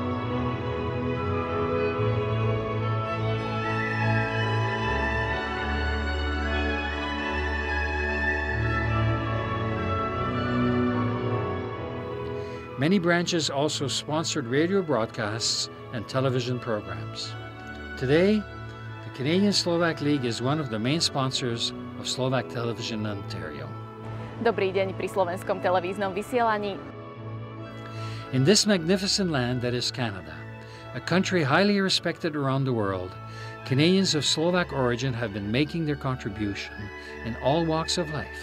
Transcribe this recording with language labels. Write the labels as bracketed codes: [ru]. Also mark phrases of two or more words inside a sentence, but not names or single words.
[en] Many branches also sponsored radio broadcasts and television programs. Today, the Canadian-Slovak League is one of the main sponsors of Slovak television in Ontario. [sk] Dobrý deň pri slovenskom televíznom vysielaní. [en] In this magnificent land that is Canada, a country highly respected around the world, Canadians of Slovak origin have been making their contribution in all walks of life.